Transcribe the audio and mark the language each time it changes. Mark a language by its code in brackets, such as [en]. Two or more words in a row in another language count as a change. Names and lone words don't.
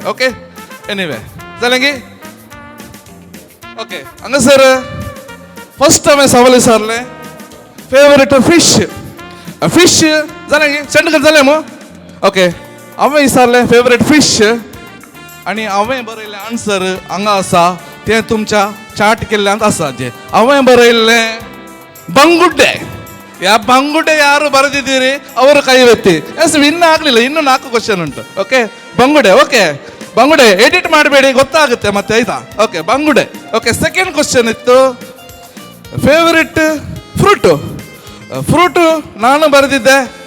[kok] ओके एनीवे जालें गी ओके हांगासर फर्स्ट हांवें सवाल विचारलें [en] favourite fish [kok] जालें गी सेंड कर जालें मग ओके हांवें विचारलें फेवरेट फिश आणि हांवें बरयलें आन्सर हांगा आसा तें तुमच्या चाट केल्ल्यान आसा जे हांवें बरयल्लें [kn] ಬಂಗುಡ್ಡೆ ಬಂಗುಡ್ಡೆ ಯಾರು ಬರೆದಿದ್ದೀರಿ ಅವರು ಕೈ ಎತ್ತಿ ಎಸ್ ಇನ್ನೂ ಆಗಲಿಲ್ಲ ಇನ್ನೂ 4 ಕ್ವಶನ್ ಉಂಟು ಓಕೆ ಬಂಗುಡೆ ಎಡಿಟ್ ಮಾಡಬೇಡಿ ಗೊತ್ತಾಗುತ್ತೆ ಮತ್ತೆ ಆಯ್ತಾ ಓಕೆ ಬಂಗುಡೆ ಓಕೆ [en] second question [kn] ಇತ್ತು ಫೇವರಿಟ್ ಫ್ರೂಟು ನಾನು ಬರೆದಿದ್ದೆ